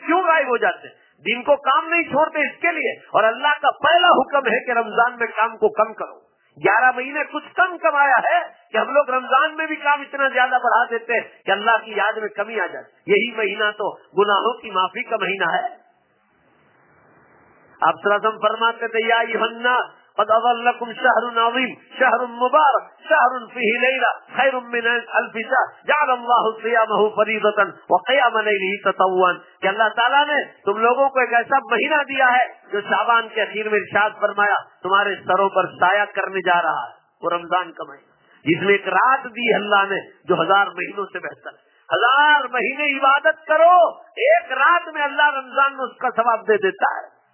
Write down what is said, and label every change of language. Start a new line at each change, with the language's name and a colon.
Urdu: کیوں غائب ہو جاتے؟ دن کو کام نہیں چھوڑتے اس کے لیے. اور اللہ کا پہلا حکم ہے کہ رمضان میں کام کو کم کرو. 11 مہینے کچھ کم کمایا ہے کہ ہم لوگ رمضان میں بھی کام اتنا زیادہ بڑھا دیتے ہیں کہ اللہ کی یاد میں کمی آ جائے. یہی مہینہ تو گناہوں کی معافی کا مہینہ ہے. اب سرادم فرماتے تھے
Arabic: یا ایہا الناس قد اضلكم شهر عظيم شهر مبارك شهر فيه ليلة خير من الف شهر جعل الله صيامه فريضة وقيام ليله تطوعا.
Urdu: کہ اللہ تعالیٰ نے تم لوگوں کو ایک ایسا مہینہ دیا ہے جو شعبان کے اخیر میں ارشاد فرمایا تمہارے سروں پر سایہ کرنے جا رہا ہے. وہ رمضان کا مہینہ جس میں ایک رات دی اللہ نے جو ہزار مہینوں سے بہتر ہے. ہزار مہینے عبادت کرو ایک رات میں اللہ رمضان میں اس کا ثواب دے دیتا ہے.